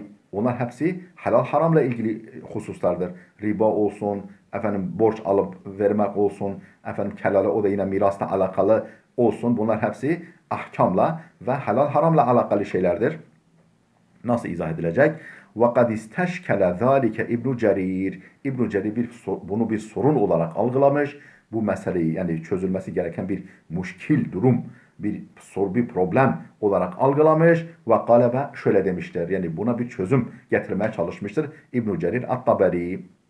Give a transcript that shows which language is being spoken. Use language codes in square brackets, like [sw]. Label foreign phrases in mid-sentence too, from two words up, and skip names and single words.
[tr] Onlar hepsi helal haramla ilgili hususlardır. Riba olsun, efendim borç alıp vermek olsun, efendim kelale o da yine mirasla alakalı olsun. Bunlar hepsi ahkamla ve helal haramla alakalı şeylerdir. Nasıl izah edilecek? [ar] وَقَدْ اِسْتَشْكَلَ ذَٰلِكَ İbn Cerir. [tr] İbn Cerir bunu bir sorun olarak algılamış. Bu meseleyi yani çözülmesi gereken bir müşkil durum, bir problem olarak algılamış ve galebe şöyle demişler. Yani buna bir çözüm getirmeye çalışmıştır İbn Cerir At-Taberi.